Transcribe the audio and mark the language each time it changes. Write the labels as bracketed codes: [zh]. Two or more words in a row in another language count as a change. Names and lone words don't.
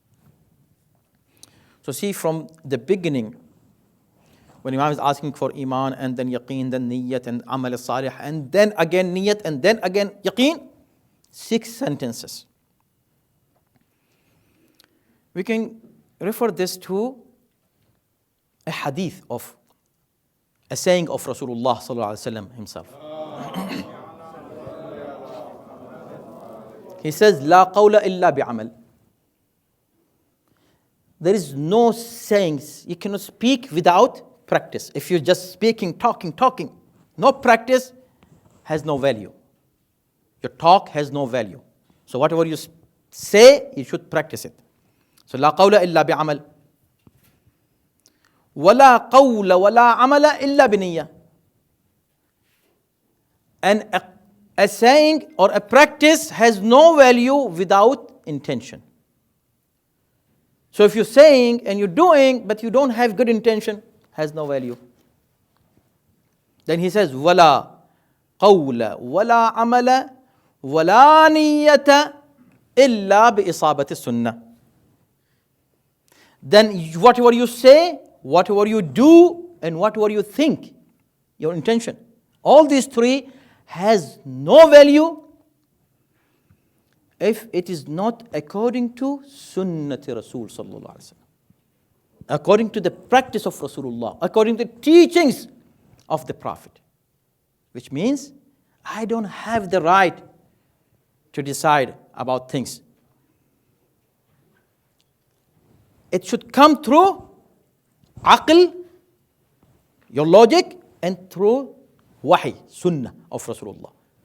[en] So see, from the beginning, when Imam is asking for iman, and then yaqeen, then niyyat, and [ar] عمل صالح, [en] and then again niyyat, and then again yaqeen, 6 sentences. We can refer this to a hadith of a saying of Rasulullah [ar] صلى الله عليه وسلم [en] himself. He says, [ar] "لا قول إلا بعمل." [en] There is no sayings. You cannot speak without practice. If you're just speaking, talking, no practice has no value. Your talk has no value. So whatever you say, you should practice it. [ar] So لا قول إلا بعمل. ولا قول ولا عمل إلا بنية. [en] And a saying or a practice has no value without intention. So if you're saying and you're doing, but you don't have good intention, has no value. Then he says, [ar] وَلَا قَوْلَ وَلَا عَمَلَ وَلَا نِيَّةَ إِلَّا بِإِصَابَةِ السُنَّةِ. [en] Then whatever you say, whatever you do, and whatever you think, your intention, all these three has no value if it is not according to [ar] سنة رسول صلى الله عليه وسلم, [en] according to the practice of Rasulullah, according to the teachings of the Prophet. Which means I don't have the right to decide about things. It should come through aql, your logic, and through wahi, sunnah of Rasulullah.